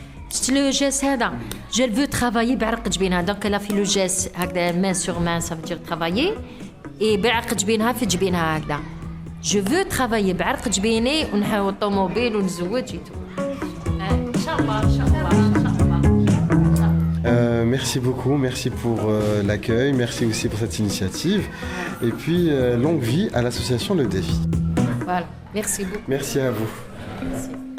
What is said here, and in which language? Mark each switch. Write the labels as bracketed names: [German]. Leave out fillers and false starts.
[Arabic] شفتي لو جيست هذا؟ [French] Je veux travailler [Arabic] بعرق جبينها. [French] Donc elle a fait le geste [Arabic] هكذا [French] main sur main, ça veut dire travailler. Et [Arabic] بعرق جبينها في جبينها هكذا. [French] Je veux travailler [Arabic] بعرق جبيني ونحاول طوموبيل ونزوج [French] et tout. [Arabic] إن شاء الله إن شاء الله إن شاء الله. [French] Merci beaucoup, merci pour l'accueil, merci aussi pour cette initiative. Et puis, longue vie à l'association Le Défi. Voilà, merci beaucoup. Merci à vous. Merci.